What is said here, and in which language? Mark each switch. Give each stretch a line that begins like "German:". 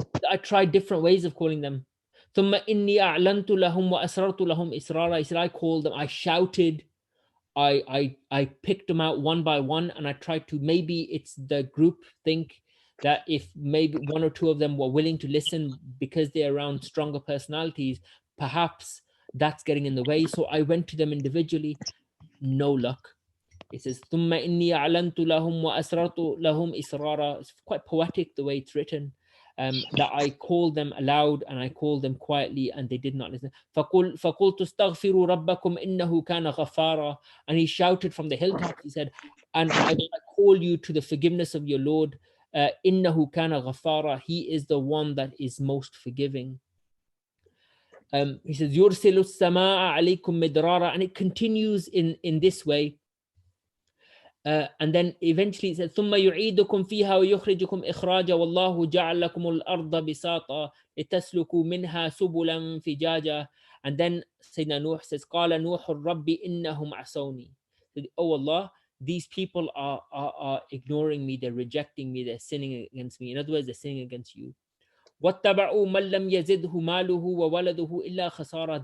English: I tried different ways of calling them.
Arabic: ثُمَّ إِنِّي أَعْلَنْتُ لَهُمْ وَأَسْرَرْتُ لَهُمْ إِسْرَارًا.
English: He said, I called them, I shouted, I picked them out one by one, and I tried to, maybe it's the group think that if maybe one or two of them were willing to listen because they're around stronger personalities, perhaps that's getting in the way. So I went to them individually, no luck. It says,
Arabic: ثُمَّ إِنِّي أَعْلَنْتُ لَهُمْ وَأَسْرَرْتُ لَهُمْ إِسْرَارًا.
English: It's quite poetic the way it's written. That I called them aloud and I called them quietly, and they did not listen.
Arabic: فَقُلْتُ اسْتَغْفِرُوا رَبَّكُمْ إِنَّهُ كَانَ غَفَّارًا.
English: And he shouted from the hilltops, he said, and I call you to the forgiveness of your Lord.
Arabic: إِنَّهُ كَانَ غَفَّارًا.
English: He is the one that is most forgiving. He says,
Arabic: يُرْسِلُ السَّمَاءَ عَلَيْكُمْ مِدْرَارًا.
English: And it continues in this way. And then eventually it says,
Arabic: ثُمَّ يُعِيدُكُمْ فِيهَا وَيُخْرِجُكُمْ إِخْرَاجًا وَاللَّهُ جَعَلَ لَكُمُ الْأَرْضَ بِسَاطًا لِتَسْلُكُوا مِنْهَا سُبُلًا فِجَاجًا.
English: And then Sayyidina Nuh says,
Arabic: قَالَ نُوحُ الرَّبِّ إِنَّهُمْ عَصَوْنِي.
English: Oh Allah, these people are ignoring me, they're rejecting me, they're sinning against me. In other words, they're sinning against you.
Arabic: وَاتَّبَعُوا مَنْ لَمْ يَزِدْهُ مَالُهُ وَوَلَدُهُ إِلَّا خَسَارًا.